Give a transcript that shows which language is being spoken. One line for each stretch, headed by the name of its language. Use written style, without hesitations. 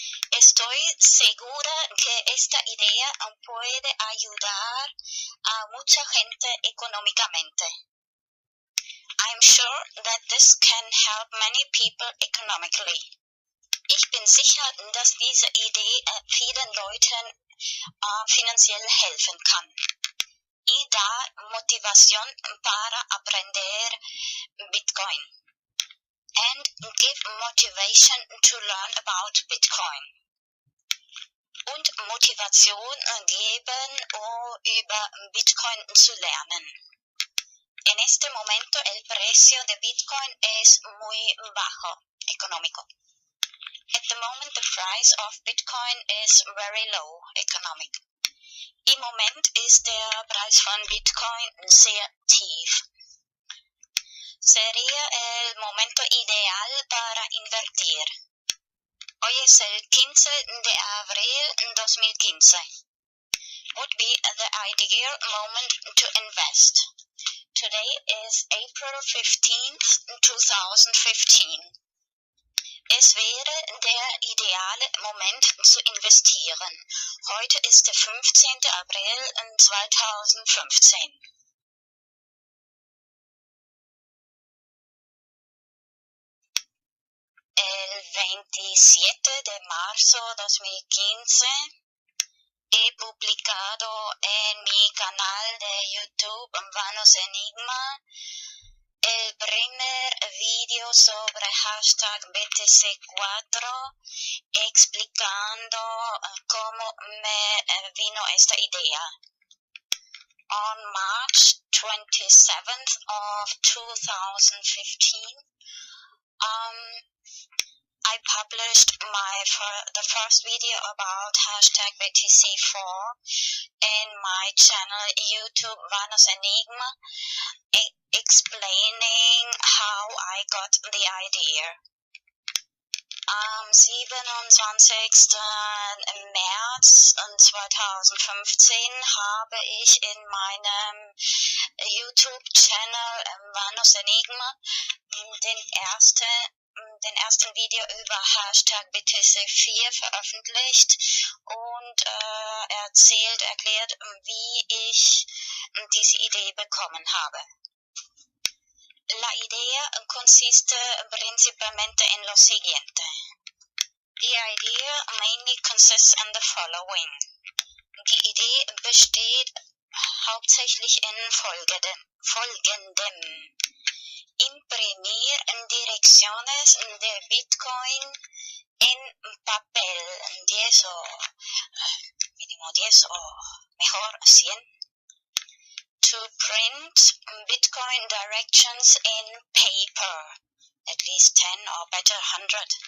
Spanish: Estoy segura que esta idea puede ayudar a mucha gente económicamente.
English: I'm sure that this can help many people economically.
German: Ich bin sicher, dass diese Idee vielen Leuten finanziell helfen kann.
Spanish: Y da motivación para aprender Bitcoin.
English: And give motivation to learn about Bitcoin.
German: Und Motivation geben, über Bitcoin zu lernen.
Spanish: En este momento el precio de Bitcoin es muy bajo, económico.
English: At the moment the price of Bitcoin is very low, economic.
German: Im Moment ist der Preis von Bitcoin sehr tief.
Spanish: Sería el momento ideal para invertir. Hoy es el 15 de abril 2015.
English: Would be the ideal moment to invest. Today is April 15th, 2015.
German: Es wäre der ideale Moment zu investieren. Heute ist der 15. April 2015.
Spanish: El 27 de marzo 2015 he publicado en mi canal de YouTube Vanos Enigma el primer vídeo sobre hashtag BTC4 explicando cómo me vino esta idea.
English: On March 27th of 2015, I published the first video about hashtag BTC4 in my channel YouTube Vanos Enigma, explaining how I got the idea.
German: Am 27. März 2015 habe ich in meinem YouTube-Channel Vanos Enigma den ersten Video über Hashtag BTC4 veröffentlicht und erklärt, wie ich diese Idee bekommen habe.
Spanish: La idea consiste principalmente en lo siguiente.
English: The idea mainly consists in the following.
German: Die Idee besteht hauptsächlich in folgendem.
Spanish: Imprimir direcciones de Bitcoin en papel, 10 o mínimo 10 o mejor 100.
English: To print Bitcoin directions in paper, at least 10 or better 100.